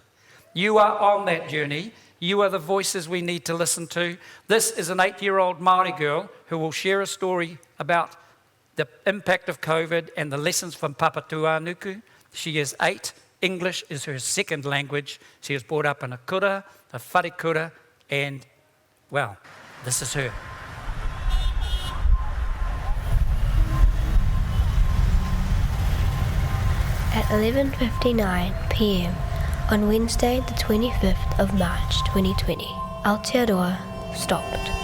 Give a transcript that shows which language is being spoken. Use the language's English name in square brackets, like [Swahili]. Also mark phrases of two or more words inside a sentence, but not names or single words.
[English] You are on that journey. You are the voices we need to listen to. This is an 8-year-old Māori girl who will share a story about the impact of COVID and the lessons from Papatuanuku. She is 8. English is her second language. She was brought up in a kura, a [Māori] whare kura, [English] and, well, this is her. At 11:59 p.m. on Wednesday the 25th of March 2020, Aotearoa stopped.